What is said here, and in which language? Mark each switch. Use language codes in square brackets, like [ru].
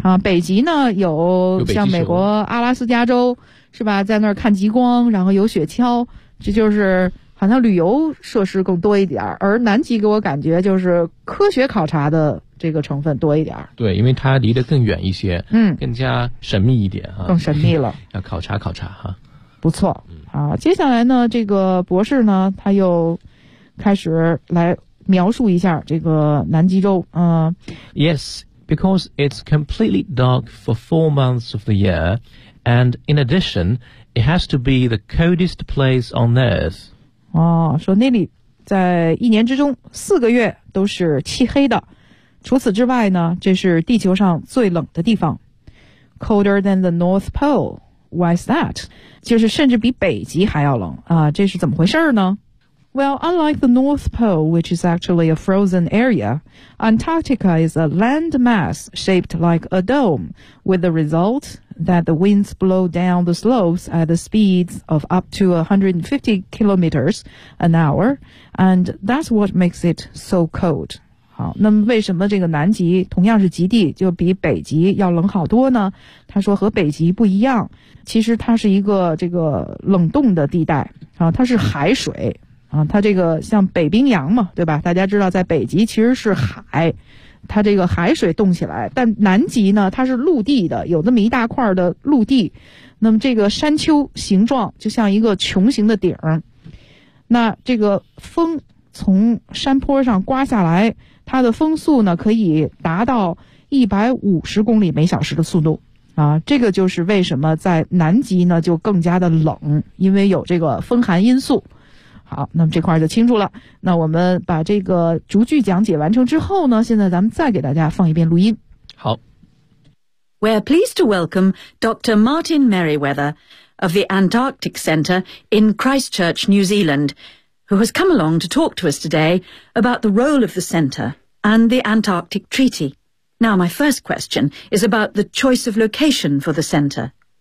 [zh] 啊，北极呢有像美国阿拉斯加州是吧，在那儿看极光，然后有雪橇，这就是好像旅游设施更多一点儿，而南极给我感觉就是科学考察的这个成分多一点。对，因为它离得更远一些，嗯，更加神秘一点啊，更神秘了，要考察考察哈。不错啊，接下来呢，这个博士呢他又开始来描述一下这个南极洲。 [en] Yes, because it's completely dark for 4 months of the year, and in addition, it has to be the coldest place on Earth. [zh] 哦，说那里在一年之中四个月都是漆黑的，除此之外呢，这是地球上最冷的地方。 [en] Colder than the North Pole. Why is that? [zh] 就是甚至比北极还要冷啊，这是怎么回事呢？ [en] Well, unlike the North Pole, which is actually a frozen area, Antarctica is a land mass shaped like a dome, with the result that the winds blow down the slopes at the speeds of up to 150 kilometers an hour, and that's what makes it so cold. [zh] 好，那么为什么这个南极同样是极地就比北极要冷好多呢？他说和北极不一样，其实它是一个这个冷冻的地带啊，它是海水啊，它这个像北冰洋嘛，对吧？大家知道在北极其实是海，它这个海水冻起来，但南极呢它是陆地的，有那么一大块的陆地，那么这个山丘形状就像一个穹形的顶，那这个风从山坡上刮下来，它的风速呢可以达到150公里每小时的速度啊，这个就是为什么在南极呢就更加的冷，因为有这个风寒因素。好，那么这块就清楚了。那我们把这个逐句讲解完成之后呢，现在咱们再给大家放一遍录音。好。 [en] We're pleased to welcome Dr. Martin Merriweather of the Antarctic Center in Christchurch, New Zealand. Who has come along to talk to us today about the role of the centre and the Antarctic Treaty. Now, my first question is about the choice of location for the centre.